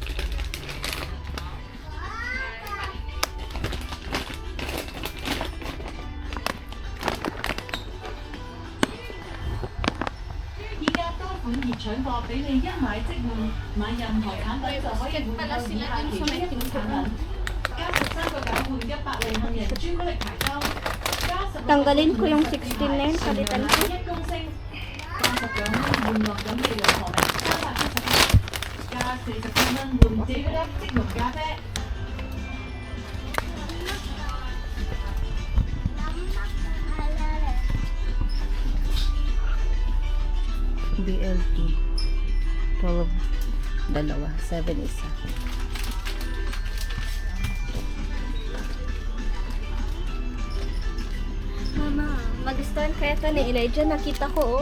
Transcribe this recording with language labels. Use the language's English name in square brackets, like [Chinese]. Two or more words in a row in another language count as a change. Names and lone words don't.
[Cantonese] 依家多款熱搶貨俾你一買即換，買任何產品就可以換購以下其中一款產品，加13個9換100利幸人朱古力牌裝。 [Filipino] Tanggalin ko yung 16 na yun, palitan ko. [Cantonese] 1 公升，加19蚊換樂飲嘅老婆餅370克，加44蚊換這粒即溶咖啡。 [Filipino] BLT. 12. Dalawa. 7 isa. Mama, mag-stand kaya ito ni Elijah, nakita ko oh.